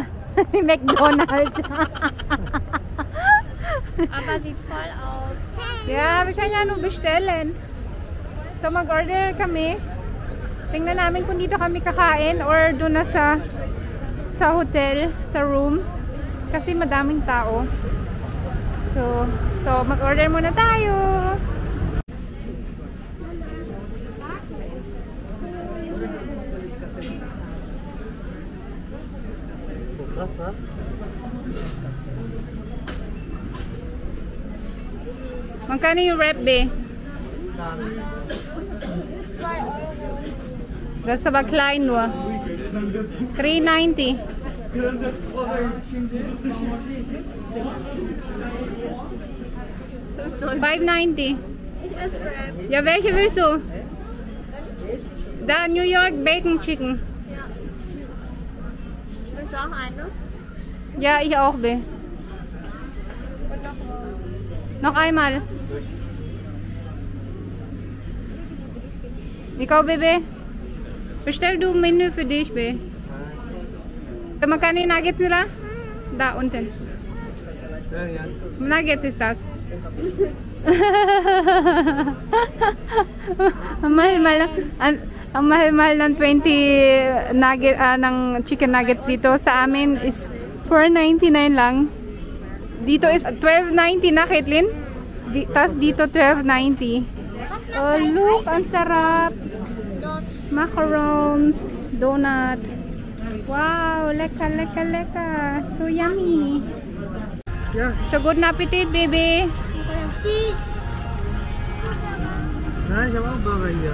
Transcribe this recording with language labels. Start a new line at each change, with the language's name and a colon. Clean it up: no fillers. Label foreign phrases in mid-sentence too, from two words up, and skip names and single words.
German: McDonald's. Aber sieht voll aus. Ja, wir können ja nur bestellen.
Filipino: So mag-order kami. Tingnan namin kung dito kami kakain or doon na sa hotel, sa room. Kasi madaming tao. So mag-order muna tayo.
German: Krass, ne?
Filipino: Magkano yung rep, be?
German: Das ist aber klein nur. 3,90. 5,90. Ja, welche willst du? Da, New York Bacon Chicken. Willst du auch eine? Ja, ich auch, be. Noch einmal.
Filipino: Ikaw, Bebe?
German: Bestell du ein Menü für dich, Be.
Filipino: Magkano yung nuggets nila?
German: Da, unten. Nuggets ist das.
Filipino: Mahal. Ang mahal-mahal ng 20 nugget, ng chicken nuggets dito. Sa amin is $4.99 lang. Dito is $12.90 na, Caitlin. Tapos dito $12.90.
English: Oh, look,
Filipino: ang sarap. Macarons, donut. Wow, leka, leka, leka.
English: So yummy. Yeah. So good appetit, baby.
German: Nein, ich habe auch Burger hier.